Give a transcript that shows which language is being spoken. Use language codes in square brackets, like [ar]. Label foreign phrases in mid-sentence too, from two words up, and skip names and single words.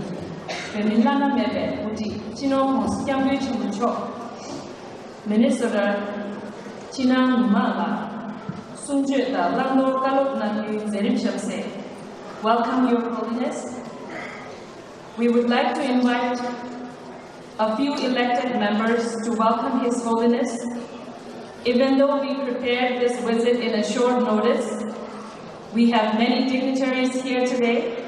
[en] Femilana Mebe, Uti, Chino, Moskyambe Chimucho, Minnesota, China Mala, Sunje, the Lando Galop Naki, Zerim Shamse. Welcome, Your Holiness. We would like to invite a few elected members to welcome His Holiness. Even though we prepared this visit in a short notice, we have many dignitaries here today.